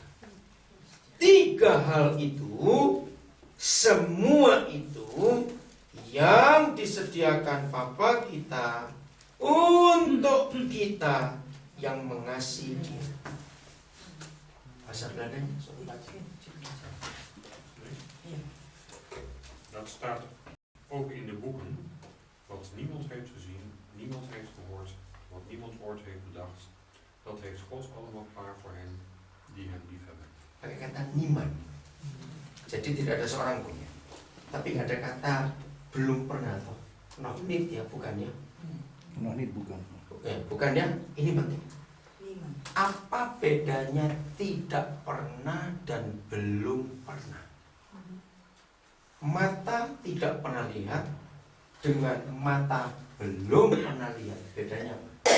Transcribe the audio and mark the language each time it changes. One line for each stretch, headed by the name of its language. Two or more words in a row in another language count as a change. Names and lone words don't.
Indonesian: 3 hal itu, semua itu yang disediakan Bapa kita untuk kita yang mengasihi Dia. Bahasa Belandanya,
Dutch: Dat staat ook in de boeken. Wat niemand heeft gezien, niemand heeft gehoord, wat niemand ooit heeft bedacht. Dat heeft God allemaal klaar voor hen die hem liefhebben.
Indonesian: Pakai kata niman. Jadi tidak ada seorang pun ya. Tapi nggak ada kata belum pernah atau
Dutch: not need
Indonesian: ya, bukan ya?
Dutch: Not need
Indonesian: bukan. Bukan ya, ini penting. Apa bedanya tidak pernah dan belum pernah? Mata tidak pernah lihat dengan mata belum pernah lihat, bedanya apa?